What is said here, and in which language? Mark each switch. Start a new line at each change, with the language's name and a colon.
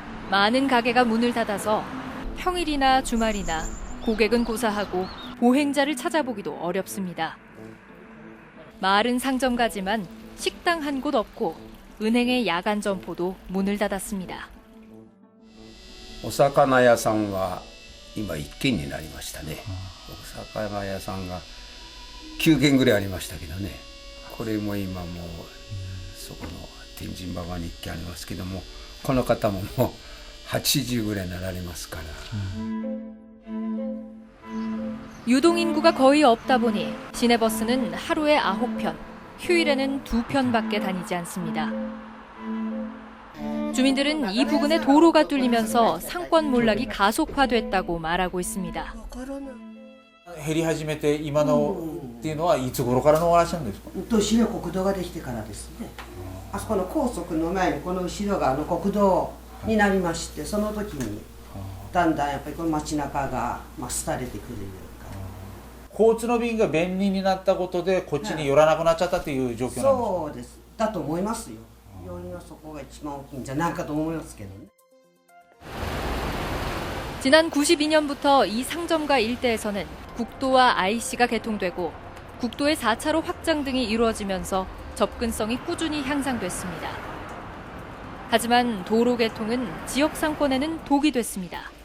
Korean: 많은 가게가 문을 닫아서 평일이나 주말이나 고객은 고사하고 보행자를 찾아보기도 어렵습니다. 마을은 상점가지만 식당 한 곳 없고 은행의 야간 점포도 문을 닫았습니다.
Japanese: お魚屋さんは今1軒になりましたね。お魚屋さんが9軒ぐらいありましたけどね。これも今もうそこの天神馬場に1軒ありますけども、この方ももう80ぐらいになられますから。
Korean: 유동 인구가 거의 없다 보니 시내버스는 하루에 9편, 휴일에는 2편밖에 다니지 않습니다. 주민들은 이 부근에 도로가 뚫리면서 상권 몰락이 가속화됐다고 말하고 있습니다.
Japanese: 減り始めて今のっていうのはいつ頃からのお話なんですか？年の国道ができてからですね。あそこの高速の前にこの後ろが国道になりまして、その時にだんだんやっぱりこの街中が廃れてくるような。交通の便が便利になったことでこっちに寄らなくなっちゃったっていう状況なんですか？そうです。だと思いますよ。要因はそこが一番大きいんじゃないかと思いますけどね。
Korean: 지난 92년부터 이 상점가 일대에서는 국도와 IC가 개통되고 국도의 4차로 확장 등이 이루어지면서 접근성이 꾸준히 향상됐습니다. 하지만 도로 개통은 지역 상권에는 독이 됐습니다.